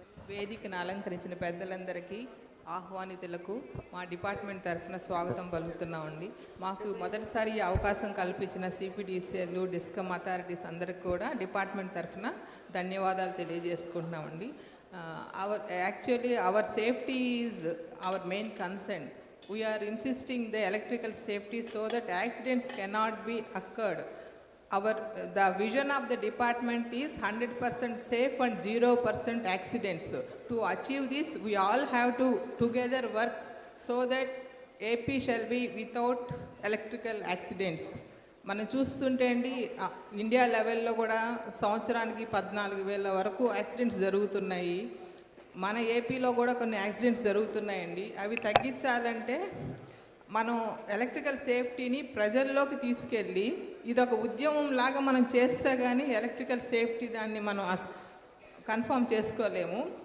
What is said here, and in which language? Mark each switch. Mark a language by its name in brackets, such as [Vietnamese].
[Telugu] వేదికను అలంకరించిన పెద్దలందరికీ, ఆహ్వానితులకు మా డిపార్ట్మెంట్ తరఫున స్వాగతం పలుకుతున్నామండి. మాకు మొదటిసారి ఈ అవకాశం కల్పించిన సిపిడిసిఎల్, డిస్కమ్ అథారిటీస్ అందరికి కూడా డిపార్ట్మెంట్ తరఫున ధన్యవాదాలు తెలియజేసుకుంటున్నామండి. [English] Our safety is our main concern. We are insisting the electrical safety so that accidents cannot be occurred. The vision of the department is 100% safe and 0% accidents. To achieve this, we all have to together work so that AP shall be without electrical accidents. [Telugu] మనం చూస్తుంటే అండి, India లెవెల్లో కూడా సంవత్సరానికి 14,000 వరకు accidents జరుగుతున్నాయి. మన ఏపీలో కూడా కొన్ని యాక్సిడెంట్స్ జరుగుతున్నాయండి. అవి తగ్గించాలంటే మనం ఎలక్ట్రికల్ సేఫ్టీని ప్రజల్లోకి తీసుకెళ్ళి ఇదొక ఉద్యమం లాగా మనం చేస్తే కానీ ఎలక్ట్రికల్ సేఫ్టీ దాన్ని మనం కన్ఫర్మ్ చేసుకోలేము.